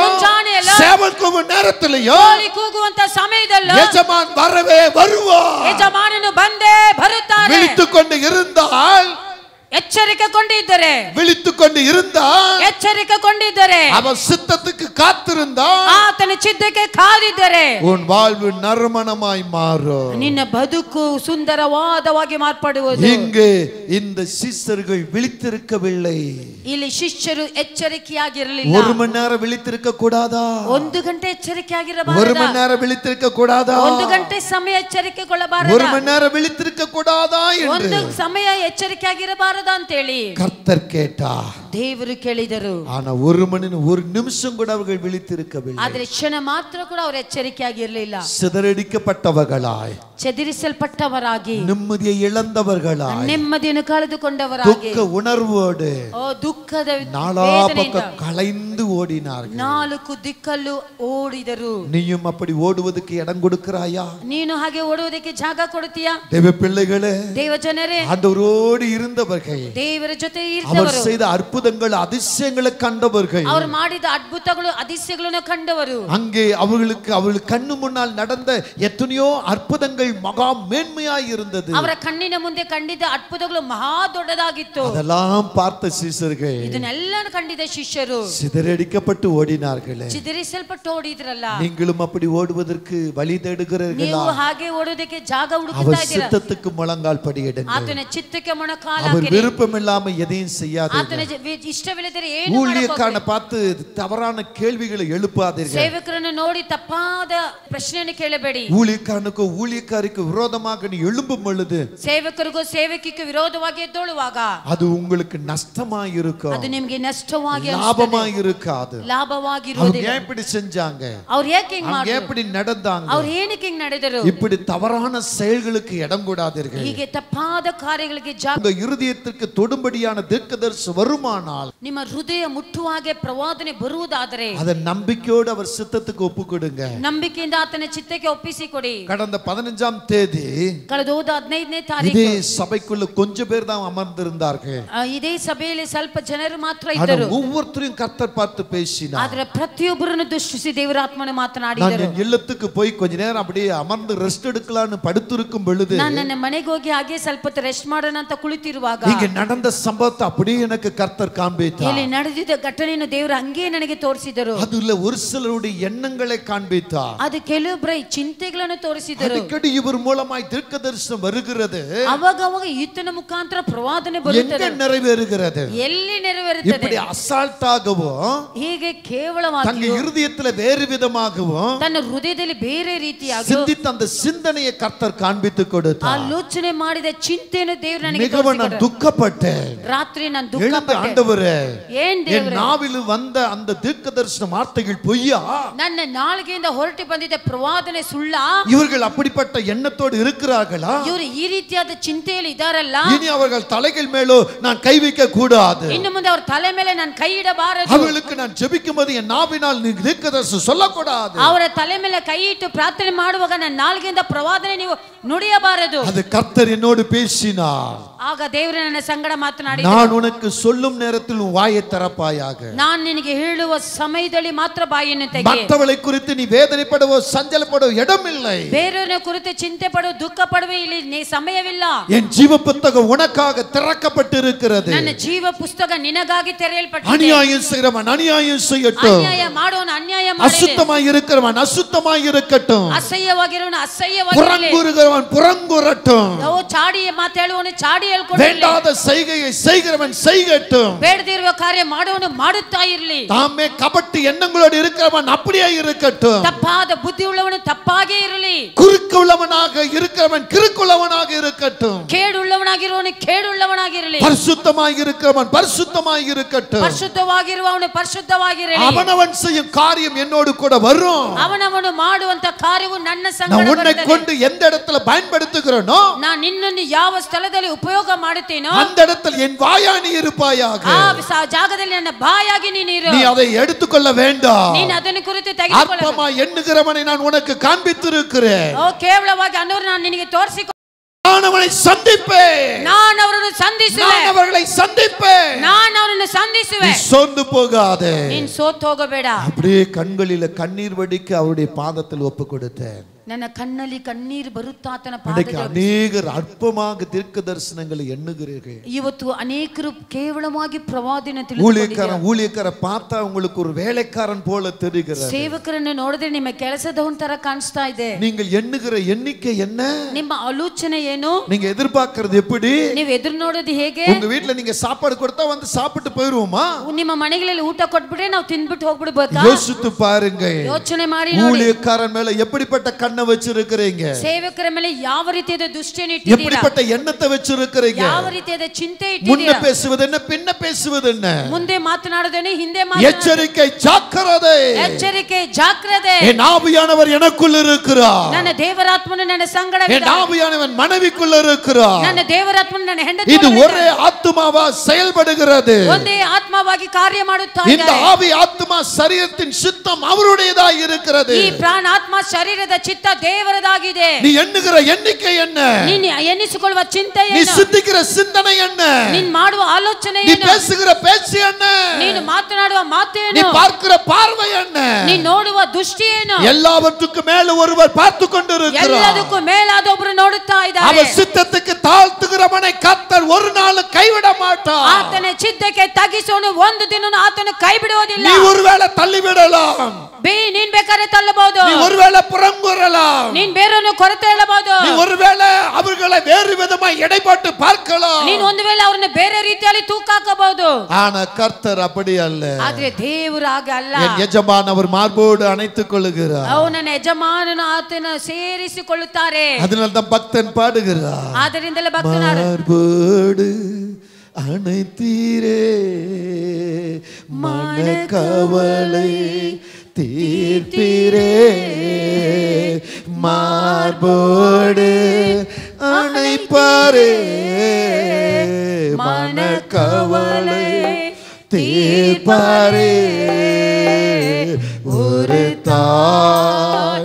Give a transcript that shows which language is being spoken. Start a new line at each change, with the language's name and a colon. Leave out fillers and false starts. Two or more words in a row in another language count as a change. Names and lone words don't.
Kannada: ಮುಂಜಾನೆಯಲ್ಲೋ,
Tamil: சேவல் நேரத்திலேயோ
Kannada: ಕೋಳಿ ಕೂಗುವಂತ ಸಮಯದಲ್ಲೂ
Tamil: எஜமான் வரவே வருவார்
Kannada: ಯಜಮಾನನು ಬಂದೇ ಬರುತ್ತಾನೆ.
Tamil: விழித்துக் கொண்டு இருந்தால்
Kannada: ಎಚ್ಚರಿಕೆ ಕೊಂಡಿದ್ದರೆ
Tamil: விழித்துக் கொண்டு இருந்தால்
Kannada: ಎಚ್ಚರಿಕೆ ಕೊಂಡಿದ್ದರೆ
Tamil: அவன் சித்தத்துக்கு காத்திருந்தால்
Kannada: ಆತನ ಚಿತ್ತಕ್ಕೆ ಕಾದಿದ್ದರೆ
Tamil: உன் வாழ்வு நறுமணமாய் மாறும்.
Kannada: ನಿನ್ನ ಬದುಕು ಸುಂದರವಾದವಾಗಿ ಮಾರ್ಪಡುವುದು.
Tamil: இங்கு இந்த சிஷ்யர்கள் விழித்திருக்கவில்லை.
Kannada: ಇಲ್ಲಿ ಶಿಷ್ಯರು ಎಚ್ಚರಿಕೆಯಾಗಿರಲಿಲ್ಲ.
Tamil: ஒரு மணி நேரம் விழித்திருக்க கூடாதா?
Kannada: 1 ಗಂಟೆ
Tamil: ஒரு
Kannada: ಎಚ್ಚರಿಕೆಯಾಗಿರಬಾರದು.
Tamil: மணி நேரம் விழித்திருக்க கூடாதா?
Kannada: 1 ಗಂಟೆ ಸಮಯ ಎಚ್ಚರಿಕೆಗೊಳ್ಳಬಾರದು.
Tamil: ஒரு மணி நேரம் விழித்திருக்க கூடாதா என்று
Kannada: ಒಂದು ಸಮಯ ಎಚ್ಚರಿಕೆಯಾಗಿರಬಾರದು ಅಂತ ಹೇಳಿ
Tamil: கர்த்தர் கேட்டார்.
Kannada: ದೇವರು ಕೇಳಿದರು.
Tamil: ஆனா ஒரு நிமிஷம் கூட அவர்கள் விழித்திருக்கவில்லை.
Kannada: ಆದರೆ ಕ್ಷಣ ಮಾತ್ರ ಕೂಡ ಅವರು ಎಚ್ಚರಿಕೆಯಾಗಿರಲಿಲ್ಲ.
Tamil: சிதறடிக்கப்பட்டவர்களாய்,
Kannada: ಚದುರಿಸಲ್ಪಟ್ಟವರಾಗಿ,
Tamil: நிம்மதியை இழந்தவர்களாய்,
Kannada: ನೆಮ್ಮದಿಯನ್ನು ಕಳೆದುಕೊಂಡವರಾಗಿ,
Tamil: துக்க உணர்வோடு
Kannada: ದುಃಖದ
Tamil: நாலா பக்கம் கலைந்து ஓடினார்கள்.
Kannada: ನಾಲ್ಕು ದಿಕ್ಕಲ್ಲೂ ಓಡಿದರು.
Tamil: நீயும் அப்படி ஓடுவதற்கு இடம் கொடுக்கிறாயா?
Kannada: ನೀನು ಹಾಗೆ ಓಡುವುದಕ್ಕೆ ಜಾಗ ಕೊಡ್ತೀಯಾ?
Tamil: தேவ பிள்ளைகளே,
Kannada: ದೇವ ಜನರೇ,
Tamil: ஆண்டவரோடு இருந்தவர்கள்,
Kannada: ದೇವರ ಜೊತೆ
Tamil: அவர்
Kannada: ಇದ್ದವರು,
Tamil: செய்த அற்புதங்கள் அதிசயங்களை கண்டவர்கள்,
Kannada: ಅವರು ಮಾಡಿದ ಅದ್ಭುತಗಳು அதிசಯಗಳನ್ನು ಕಂಡವರು,
Tamil: அங்கே அவர்கள் கண்ணு முன்னால் நடந்த எத்தனையோ அற்புதங்கள் மகா மேன்மையாய் இருந்தது.
Kannada: ಅವರ ಕಣ್ಣಿನ ಮುಂದೆ ಕಂಡಿದ್ದ ಅದ್ಭುತಗಳು ಮಹಾ ದೊಡ್ಡದಾಗಿತ್ತು.
Tamil: அதெல்லாம் பார்த்த சீஷர்கள்
Kannada: ಇದನ್ನೆಲ್ಲ ಕಂಡಿದ್ದ ಶಿಷ್ಯರು
Tamil: சிதறடிக்கப்பட்டு ஓடினார்களே.
Kannada: ಚಿದರಿಸಲ್ಪಟ್ಟು ಓಡಿದ್ರಲ್ಲ.
Tamil: நீங்களும் அப்படி ஓடுவதற்கு வழி தேடுகிறீர்களா?
Kannada: ನೀವು ಹಾಗೆ ಓಡೋದಕ್ಕೆ ಜಾಗ ಹುಡುಕ್ತಾ
Tamil: அவர்
Kannada: ಇದ್ದೀರಾ?
Tamil: சித்தத்துக்கு முழங்கால் படியிடுங்கள்.
Kannada: ಆತನ ಚಿತ್ತಕ್ಕೆ ಮೊಣಕಾಲು
Tamil: அவர்
Kannada: ಹಾಕಿರಿ.
Tamil: விருப்பம் இல்லாம எதையும் செய்யாதீர்கள்.
Kannada: ಆತನ ಇಷ್ಟವಿಲ್ಲದರೆ ಏನು ಮಾಡಬೇಕು?
Tamil: ஊழியக்காரனை பார்த்து தவறான கேள்விகளை எழுப்பாதீர்கள்.
Kannada: ಸೇವಕರನ್ನು ನೋಡಿ ತಪ್ಪಾದ ಪ್ರಶ್ನೆಯನ್ನು ಕೇಳಬೇಡಿ.
Tamil: ஊழியக்காரனுக்கு ஊழியக்காரிக்கு விரோதமாக நீ எழும்பும் பொழுது,
Kannada: ಸೇವಕರಿಗೂ ಸೇವಕಿಗೂ ವಿರೋಧವಾಗಿ ಎದ್ದೇಳುವಾಗ
Tamil: அது உங்களுக்கு நஷ்டமாய் இருக்கும்,
Kannada: ಅದು ನಿಮಗೆ ನಷ್ಟವಾಗಿ
Tamil: லாபமாய் இருக்காது.
Kannada: ಲಾಭವಾಗಿರುವುದಿಲ್ಲ.
Tamil: அவங்க எப்படி செஞ்சாங்க?
Kannada: ಅವ್ರು ಏಕೆ ಹಿಂಗ್
Tamil: அவங்க
Kannada: ಮಾಡಿದ್ರು?
Tamil: எப்படி நடந்தாங்க?
Kannada: ಅವ್ರು ಏನಕ್ಕೆ ಹಿಂಗ್ ನಡೆದರು?
Tamil: இப்படி தவறான செயல்களுக்கு இடம் கொடாதீர்கள்.
Kannada: ಹೀಗೆ ತಪ್ಪಾದ ಕಾರ್ಯಗಳಿಗೆ ಜಾಗ.
Tamil: உங்க இருதயத்திற்கு தொடும்படியான தீர்க்கதரிசி வருமானால்,
Kannada: ನಿಮ್ಮ ಹೃದಯ ಮುಟ್ಟುವ ಹಾಗೆ ಪ್ರವಾದನೆ ಬರುವುದಾದರೆ,
Tamil: அத நம்பிக்கையோடு அவர் சித்தத்துக்கு ஒப்புக்கொடுங்க.
Kannada: ನಂಬಿಕೆಯಿಂದ ಆತನ ಚಿತ್ತಕ್ಕೆ ಒಪ್ಪಿಸಿಕೊಡಿ.
Tamil: கடந்த 15ஆம் தேதி
Kannada: ಕಳೆದ ಹೋದ 15ನೇ
Tamil: இதே
Kannada: ತಾರೀಕು
Tamil: சபைக்குள்ள கொஞ்சம் பேர் தான் அமர்ந்திருந்தார்கள்.
Kannada: ಇದೇ ಸಭೆಯಲ್ಲಿ ಸ್ವಲ್ಪ ಜನರು ಮಾತ್ರ
Tamil: ஆனா
Kannada: ಇದ್ದರು.
Tamil: ஒவ்வொருத்தரையும் கர்த்தர் பார்த்து பேசினார்.
Kannada: ಆದ್ರೆ ಪ್ರತಿಯೊಬ್ಬರನ್ನು ದೃಷ್ಟಿಸಿ ದೇವರ ಆತ್ಮನು
Tamil: நான்
Kannada: ಮಾತನಾಡಿದರು.
Tamil: என் இல்லத்துக்கு போய் கொஞ்ச நேரம் அப்படியே அமர்ந்து ரெஸ்ட் எடுக்கலாம்னு படுத்திருக்கும் பொழுது,
Kannada: ನಾನು ನನ್ನ ಮನೆಗೆ ಹೋಗಿ ಹಾಗೆ ಸ್ವಲ್ಪ ಹೊತ್ತು ರೆಸ್ಟ್ ಮಾಡೋಣ ಅಂತ ಕುಳಿತಿರುವಾಗ,
Tamil: இங்க நடந்த சம்பவத்தை அப்படியே எனக்கு கர்த்தர் காண்பித்தார்.
Kannada: ಇಲ್ಲಿ ನಡೆದಿದ್ದ ಘಟನೆಯನ್ನು ದೇವರು ಹಂಗೆ ನನಗೆ ತೋರಿಸಿದರು.
Tamil: அதுல ஒரு சிலருடைய எண்ணங்களை காண்பித்தார்.
Kannada: ಅದು ಕೆಲವೊಬ್ಬರ ಚಿಂತೆಗಳನ್ನು ತೋರಿಸಿದರು.
Tamil: அடிக்கடி இவர் மூலமாய் தீர்க்கதரிசனம் வருகிறது,
Kannada: ಅವಾಗ ಅವಾಗ ಈತನ ಮುಖಾಂತರ ಪ್ರವಾದನೆ
Tamil: எங்க
Kannada: ಬರುತ್ತದೆ.
Tamil: நிறைவேறுகிறது?
Kannada: ಎಲ್ಲಿ ನೆರವೇರುತ್ತದೆ?
Tamil: இப்படி அசால்ட்டாகவும்,
Kannada: ಹೀಗೆ ಕೇವಲವಾಗಿ
Tamil: தங்க இருதயத்துல வேறு விதமாகவும்
Kannada: ತನ್ನ ಹೃದಯದಲ್ಲಿ ಬೇರೆ ರೀತಿಯಾಗಿ
Tamil: சிந்தித்த அந்த சிந்தனையை கர்த்தர் காண்பித்து கொடுத்தார்.
Kannada: ಆಲೋಚನೆ ಮಾಡಿದ ಚಿಂತೆಯನ್ನು ದೇವರು ನನಗೆ
Tamil: மிகவும் நான் துக்கப்பட்டேன்.
Kannada: ರಾತ್ರಿ ನಾನು
Tamil: எழுந்து,
Kannada: ದುಃಖಪಟ್ಟೆ.
Tamil: ஆண்டவரே,
Kannada: ಏನ್
Tamil: என்
Kannada: ದೇವರೇ,
Tamil: நாவில் வந்த அந்த தீர்க்கதரிசன வார்த்தைகள் பொய்யா?
Kannada: ನನ್ನ ನಾಲಿಗೆಯಿಂದ ಹೊರಟು ಬಂದಿದ್ದ ಪ್ರವಾದನೆ ಸುಳ್ಳ?
Tamil: இவர்கள் அப்படிப்பட்ட எண்ணத்தோடு இருக்கிறார்களா?
Kannada: ಇವರು ಈ ರೀತಿಯಾದ ಚಿಂತೆಯಲ್ಲಿ ಇದಾರಲ್ಲ,
Tamil: இனி அவர்கள் தலைகள் மேலோ நான் கை வைக்க கூடாது.
Kannada: ಇನ್ನು ಮುಂದೆ ಅವ್ರ ತಲೆ ಮೇಲೆ ನಾನು ಕೈ ಇಡಬಾರದು.
Tamil: அவர்களுக்கு நான் ஜெபிக்கும்போது என் நாவினால் நீ தீர்க்கதரிசனம் சொல்லக்கூடாது.
Kannada: ಅವರ ತಲೆ ಮೇಲೆ ಕೈ ಇಟ್ಟು ಪ್ರಾರ್ಥನೆ ಮಾಡುವಾಗ ನನ್ನ ನಾಲಿಗೆಯಿಂದ ಪ್ರವಾದನೆ ನೀವು ನುಡಿಯಬಾರದು.
Tamil: அது கர்த்தர் என்னோடு பேசினார்.
Kannada: ಆಗ ದೇವರು ನನ್ನ ಸಂಗಡ ಮಾತನಾಡಿದರು.
Tamil: நான் உனக்கு சொல்லும் நேரத்தில் உன் வாயை திறப்பாயாக.
Kannada: ನಾನು ನಿನಗೆ ಹೇಳುವ ಸಮಯದಲ್ಲಿ ಮಾತ್ರ ಬಾಯನ್ನು ತೆಗೆ.
Tamil: மற்றவளை குறித்து நீ வேதனைப்படுவோ சஞ்சலப்படுவோ இடமில்லை.
Kannada: ಬೇರೆಯವರ ಕುರಿತು ಚಿಂತೆ ಪಡುವ ದುಃಖ ಪಡುವ ಇಲ್ಲಿ ಸಮಯವಿಲ್ಲ.
Tamil: என் ஜீவ புத்தகம் உனக்காக திறக்கப்பட்டிருக்கிறது.
Kannada: ನನ್ನ ಜೀವ ಪುಸ್ತಕ ನಿನಗಾಗಿ ತೆರೆಯಲ್ಪಟ್ಟಿದೆ.
Tamil: அநியாயம் செய்கிறவன் அநியாயம் செய்யட்டும்,
Kannada: ಅನ್ಯಾಯ ಮಾಡೋನು ಅನ್ಯಾಯ ಮಾಡಲಿ,
Tamil: அசுத்தமாய் இருக்கிறவன் அசுத்தமாய் இருக்கட்டும்,
Kannada: ಅಸಹ್ಯವಾಗಿರೋನು ಅಸಹ್ಯವಾಗಿರಲಿ,
Tamil: புறங்குறுகிறவன் புறங்குறட்டும்,
Kannada: ಚಾಡಿ ಮಾತಾಡುವವನು ಚಾಡಿ ಹೇಳ್ಕೊಳ್ಳಿ,
Tamil: வேண்டாத செய்கையை செய்கிறவன் செய்யட்டும்,
Kannada: ಬೇಡದಿರುವ ಕಾರ್ಯ ಮಾಡುವವನು ಮಾಡುತ್ತಾ ಇರಲಿ,
Tamil: தாமே கபட்டு எண்ணங்களோடு இருக்கிறவன் அப்படியே இருக்கட்டும்,
Kannada: ತಪ್ಪಾದ ಬುದ್ಧಿ ಉಳ್ಳವನು ತಪ್ಪಾಗೇ ಇರಲಿ,
Tamil: குறுக்குள்ளவனாக இருக்கிறவன் கிறுக்குள்ளவனாக இருக்கட்டும்,
Kannada: ಕೇಡುಳ್ಳವನಾಗಿರುವವನು ಕೇಡುಳ್ಳವನಾಗಿರಲಿ,
Tamil: பரிசுத்தமாய் இருக்கிறவன் பரிசுத்தமாய் இருக்கட்டும்,
Kannada: ಪರಿಶುದ್ಧವಾಗಿರುವವನು ಪರಿಶುದ್ಧವಾಗಿರಲಿ.
Tamil: அவனவன் செய்யும் காரியம் என்னோடு கூட வரும்.
Kannada: ಅವನವನು ಮಾಡುವಂತ ಕಾರ್ಯವು ನನ್ನ ಸಂಗಡ
Tamil: நான் உன்னை
Kannada: ಬರುತ್ತದೆ.
Tamil: கொண்டு எந்த இடத்துல பயன்படுத்துகிறேனோ
Kannada: ನಾನು ನಿನ್ನನ್ನು ಯಾವ ಸ್ಥಳದಲ್ಲಿ ಉಪಯೋಗ ಮಾಡುತ್ತೇನೋ
Tamil: அந்த இடத்தில் என் வாயாணி இருப்பாயாக.
Kannada: ಆ ಜಾಗದಲ್ಲಿ ನನ್ನ ಬಾಯಾಗಿ ನೀನಿರು.
Tamil: நீ அதை எடுத்துக்கொள்ள வேண்டாம்.
Kannada: ನೀನು ಅದನ್ನು ಕುರಿತು ತೆಗೆದುಕೊಳ್ಳ.
Tamil: அற்பமா எண்ணுகிறவனை நான் உனக்கு காண்பித்திருக்கிறேன்.
Kannada: ಓ ಕೇವಲವಾಗಿ ಅನ್ನೋರು ನಾನು ನಿನಗೆ ತೋರಿಸಿಕೊ.
Tamil: நான் அவனை சந்திப்பேன்,
Kannada: ನಾನು ಅವರನ್ನು ಸಂಧಿಸುವೆ,
Tamil: நான் அவர்களை சந்திப்பேன்.
Kannada: ನಾನು ಅವರನ್ನು ಸಂಧಿಸುವೆ.
Tamil: நீ சோர்ந்து போகாதே.
Kannada: ನೀನು ಸೋತು ಹೋಗಬೇಡ.
Tamil: அப்படியே கண்களில கண்ணீர் வடிக்க அவருடைய பாதத்தில் ஒப்பு கொடுத்தேன்.
Kannada: ನನ್ನ ಕಣ್ಣಲ್ಲಿ ಕಣ್ಣೀರು ಬರುತ್ತಾ ಆತನ
Tamil: இன்றைக்கு
Kannada: ಪಾದದಲ್ಲಿ.
Tamil: அநேகர் அற்பமாக தீர்க்க தரிசனங்களை எண்ணுகிறீர்கள்.
Kannada: ಇವತ್ತು ಅನೇಕರು ಕೇವಲವಾಗಿ ಪ್ರವಾದನೆ
Tamil: ஊழியக்கார பார்த்தா உங்களுக்கு ஒரு வேலைக்காரன் போல தெரிகிறது.
Kannada: ಸೇವಕರನ್ನು ನೋಡಿದ್ರೆ ನಿಮ್ಮ ಕೆಲಸದವನ ತರ ಕಾಣಿಸ್ತಾ ಇದೆ.
Tamil: நீங்கள் எண்ணுகிற எண்ணிக்கை என்ன?
Kannada: ನಿಮ್ಮ ಆಲೋಚನೆ ಏನು?
Tamil: நீங்க எதிர்பார்க்கிறது எப்படி?
Kannada: ನೀವು ಎದುರು ನೋಡೋದು ಹೇಗೆ?
Tamil: உங்க வீட்ல நீங்க சாப்பாடு கொடுத்தா வந்து சாப்பிட்டு போயிருவோமா?
Kannada: ನಿಮ್ಮ ಮನೆಗಳಲ್ಲಿ ಊಟ ಕೊಟ್ಬಿಟ್ರೆ ನಾವು ತಿಂದ್ಬಿಟ್ಟು ಹೋಗ್ಬಿಡ್ಬೇಕಾ?
Tamil: யோசித்து பாருங்க.
Kannada: ಯೋಚನೆ ಮಾಡಿ ನೋಡಿ.
Tamil: ஊழியக்காரன் மேல எப்படிப்பட்ட கண்ணு எண்ணம் வச்சிருக்கிறீங்க?
Kannada: ಸೇವಕರ ಮೇಲೆ ಯಾವ ರೀತಿಯಾದ ದೃಷ್ಟಿಯನ್ನು ಇಟ್ಟಿದ್ದೀರಾ?
Tamil: எப்படிப்பட்ட எண்ணத்தை வச்சிருக்கிறீங்க?
Kannada: ಯಾವ ರೀತಿಯಾದ ಚಿಂತೆ
Tamil: முன்ன
Kannada: ಇಟ್ಟಿದ್ದೀರಾ?
Tamil: பேசுவது என்ன, பின்ன பேசுவது என்ன?
Kannada: ಮುಂದೆ ಮಾತನಾಡೋದೇನೆ, ಹಿಂದೆ ಮಾತನಾಡೋದೇನೆ.
Tamil: எச்சரிக்கை, ஜாக்கிரதை.
Kannada: ಎಚ್ಚರಿಕೆ, ಜಾಗ್ರತೆ.
Tamil: என் ஆவியானவர் எனக்குள்ள இருக்கிறார்.
Kannada: ನನ್ನ ದೇವರಾತ್ಮನು ನನ್ನ ಸಂಗಡ
Tamil: என் ஆவியானவன் மனைவிக்குள்ள இருக்கிறார்.
Kannada: ನನ್ನ ದೇವರಾತ್ಮನು ನನ್ನ ಹೆಂಡತಿ.
Tamil: இது ஒரே ஆத்துமாவா செயல்படுகிறது.
Kannada: ಒಂದೇ ಆತ್ಮವಾಗಿ ಕಾರ್ಯ ಮಾಡುತ್ತಾ
Tamil: இந்த
Kannada: ಇದ್ದಾರೆ.
Tamil: ஆவி ஆத்மா சரீரத்தின் சித்தம் அவருடையதாய் இருக்கிறது.
Kannada: ಈ ಪ್ರಾಣ ಆತ್ಮ ಶರೀರದ ಚಿತ್ತ ದೇವರದಾಗಿದೆ.
Tamil: நீ எண்ணுகிற எண்ணிக்கை என்ன?
Kannada: ನೀನು ಎನ್ನಿಸಿಕೊಳ್ಳುವ ಚಿಂತೆ
Tamil: நீ
Kannada: ಏನು?
Tamil: சிந்திக்கிற சிந்தனை என்ன?
Kannada: ನೀನು ಮಾಡುವ ಆಲೋಚನೆ
Tamil: நீ
Kannada: ಏನು?
Tamil: பேசுகிற பேச்சு என்ன?
Kannada: ನೀನು ಮಾತನಾಡುವ ಮಾತು
Tamil: நீ
Kannada: ಏನು?
Tamil: பார்க்கிற பார்வை என்ன?
Kannada: ನೀನು ನೋಡುವ ದೃಷ್ಟಿ ಏನು?
Tamil: எல்லாவற்றுக்கும் மேல ஒருவர் பார்த்து கொண்டிருக்கிறார்.
Kannada: ಎಲ್ಲದಕ್ಕೂ ಮೇಲಾದ ಒಬ್ಬರು ನೋಡುತ್ತಾ ಇದ್ದಾರೆ.
Tamil: அவர் சித்தத்துக்கு தாழ்த்துகிறவனை கர்த்தர் ஒரு நாள் கைவிட மாட்டார்.
Kannada: ಆತನ ಚಿತ್ತಕ್ಕೆ ತಗ್ಗಿಸೋನು ಒಂದು ದಿನ ಆತನು ಕೈ ಬಿಡುವುದಿಲ್ಲ.
Tamil: நீ ஒருவேளை தள்ளி விடலாம்.
Kannada: ನೀನ್ ಬೇಕಾದ್ರೆ ತಳ್ಳಬಹುದು.
Tamil: நீ ஒருவேளை புறங்கூறலாம்.
Kannada: ನೀನ್ ಬೇರನ್ನು ಕೊರತೆ ಹೇಳಬಹುದು.
Tamil: நீ ஒருவேளை அவர்களை வேறு விதமாய் எடைபட்டு பார்க்கலாம்.
Kannada: ನೀನು ಒಂದು ವೇಳೆ ಅವರನ್ನು ಬೇರೆ ರೀತಿಯಲ್ಲಿ ತೂಕ ಹಾಕಬಹುದು.
Tamil: ஆனா கர்த்தர் அப்படி அல்ல.
Kannada: ಆದ್ರೆ ದೇವರು ಹಾಗೆ ಅಲ್ಲ.
Tamil: என் எஜமான் அவர் மார்போடு அணைத்துக் கொள்ளுகிறார்.
Kannada: ಅವನ ಯಜಮಾನನು ಆತನ ಸೇರಿಸಿಕೊಳ್ಳುತ್ತಾರೆ.
Tamil: அதனால தான் பக்தன் பாடுகிறார்.
Kannada: ಆದ್ದರಿಂದಲೇ ಭಕ್ತನಾಡು
Tamil: மார்போடு அணைத்தீரே மனக்கவலை தீர்த்தீரே மார்போடு அணைப்பாரே மனக்கவலை தீர்ப்பாரே ஒரு தாய்